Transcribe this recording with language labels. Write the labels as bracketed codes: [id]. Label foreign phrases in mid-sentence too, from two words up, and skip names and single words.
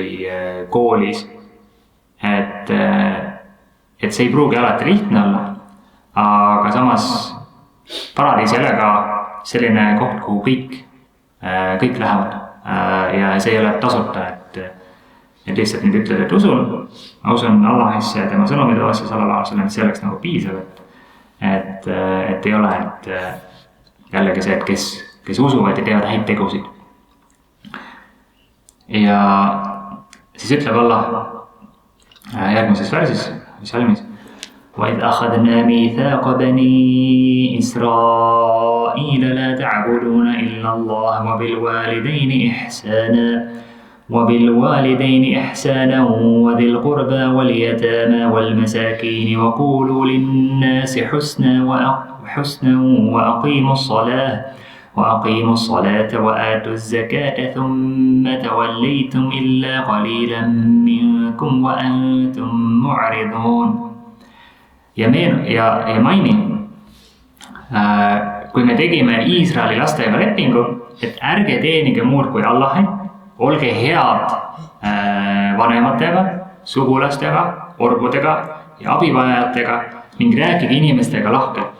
[et] koolis, et see ei pruugi alati lihtne olla, aga samas paradiis ei ole ka selline koht, kuhu kõik lähevad ja see ei ole tasuta, et lihtsalt nüüd ütled, et ma usun Allahisse ja tema sõnumid vastu [ar] صلى الله عليه وسلم, [et] et see oleks nagu piisav, et ei ole, jällegi see, et kes usuvad ja teevad häid tegusid. Ja siis ütleb Allah järgmises värsis, salmis. [ar] وَإِذْ أَخَذْنَا مِيثَاقَ بَنِي إِسْرَائِيلَ لَا تَعْبُدُونَ إِلَّا اللَّهَ وَبِالْوَالِدَيْنِ إِحْسَانًا وَذِي الْقُرْبَى وَالْيَتَامَى وَالْمَسَاكِينِ وَقُولُوا لِلنَّاسِ حُسْنًا وَأَقِيمُوا الصَّلَاةَ وَآتُوا الزَّكَاةَ ثُمَّ تَوَلَّيْتُمْ إِلَّا قَلِيلًا مِنْكُمْ وَأَنْتُمْ مُعْرِضُونَ. [et] Ja maini, kui me tegime Iisraeli lastega lepingu, et ärge teenige muud kui Allahi, olge head vanematega, sugulastega, orbudega ja abivajajatega ning rääkige inimestega lahkelt.